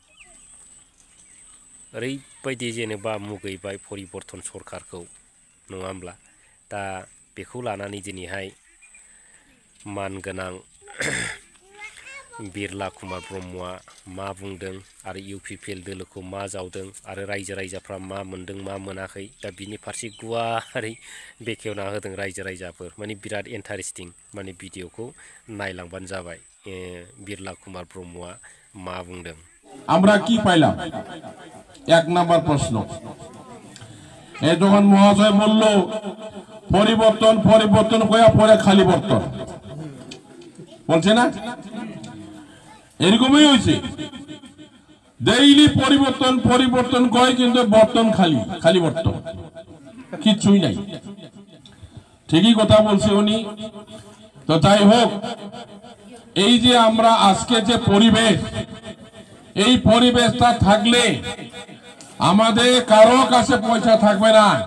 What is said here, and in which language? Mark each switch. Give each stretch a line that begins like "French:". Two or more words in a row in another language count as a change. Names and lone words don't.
Bodo: ओरैबायदि जेनेबा मुगैबाय परिबर्तन सरखारखौ नङा होमब्ला दा बेखौ लानानै दिनैहाय मानगोनां बिरला कुमार ब्रह्मआ मा बुंदों आरो UPPL दोलोखौ मा जावदों आरो रायजो राजाफ्रा मा मोनदों मा मोनाखै दा बिनि फारसे गुवारै बेखेवना होदों रायजो राजाफोर माने बिराद इन्टारेस्टिं माने भिडिअखौ नायलांबानो जाबाय बिरला कुमार ब्रह्मआ मा बुंदों
Bangla: আমরা কি পাইলাম এক নাম্বার প্রশ্ন এই যখন মহাশয় বলল পরিবর্তন পরিবর্তন কয়া পরে খালি বর্তন বলছে না এরকমই হয়েছে ডেইলি পরিবর্তন পরিবর্তন কয় কিন্তু বর্তন খালি খালি বর্তন কিছুই নাই ঠিকই কথা বলছে উনি তো যাই হোক এই যে আমরা আজকে যে পরিবেশ এই পরিবেশটা থাকলে আমাদের কারো কাছে পয়সা থাকবে না